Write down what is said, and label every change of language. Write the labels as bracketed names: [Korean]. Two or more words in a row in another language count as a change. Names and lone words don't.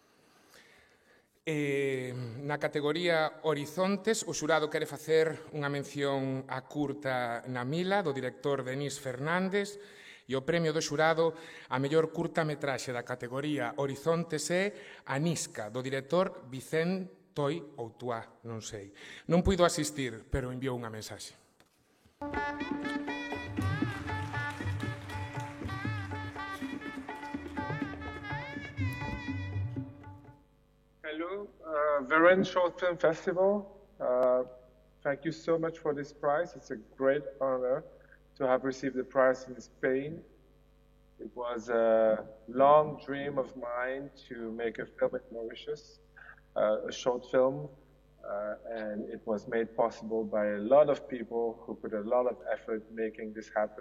[Galician] Na categoría Horizontes, o xurado quere facer unha mención á curta Na Mila, do director Denis Fernández, e o premio do xurado a mellor curtametraxe da categoría Horizontes é Anisca, do director Vicent Toi Outuá, non sei. Non puido asistir, pero enviou unha mensaxe. [English] Hello, Verín Short Film Festival. Thank you so much for this prize. It's a great honor to have received the prize in Spain. It was a long dream of mine to make a film in Mauritius, a short film, and it was made possible by a lot of people who put a lot of effort making this happen.